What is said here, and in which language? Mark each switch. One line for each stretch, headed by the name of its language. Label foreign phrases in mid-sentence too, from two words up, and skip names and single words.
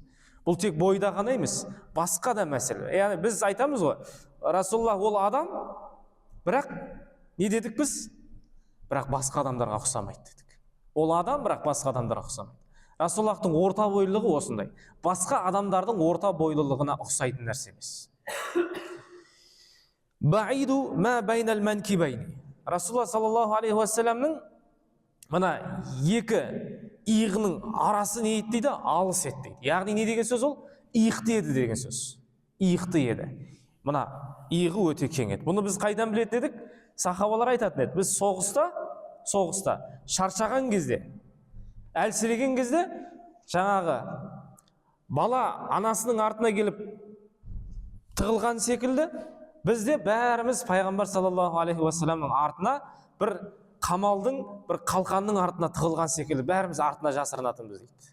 Kazakh: Бұл тек бойда ғана емес, басқа да мәселе. Яғни біз айтамыз ғой, Расулуллах ол адам, бірақ не дедік біз? Бірақ басқа адамдарға ұқсамайды дедік. Ол адам, бірақ басқа адамдарға ұқсамайды. Расулуллахтың орта бойлылығы осындай. Басқа адамдардың орта бойлылығына ұқсайтын нәрсе емес.
Arabic: بعيد ما بين المنكبين.
Kazakh: Расулуллах
Arabic: صلى الله عليه وسلم
Kazakh: мына екі иығының арасы не еді дейді? Алыс еді дейді. Яғни не деген сөз ол? Иықты еді деген сөз. Иықты еді. Мына иығы өте кең еді. Бұны біз қайдан білетін едік? Сахабалар айтатын еді. Біз соғыста шаршаған кезде, әлсіреген кезде, жаңағы бала анасының артына келіп тығылған секілді, бізде бәріміз пайғамбар
Arabic: صلى الله عليه وسلم
Kazakh: артына бір қамалдың, бір қалқанның артына тығылған секілді бәріміз артына жасырынатынбыз дейді.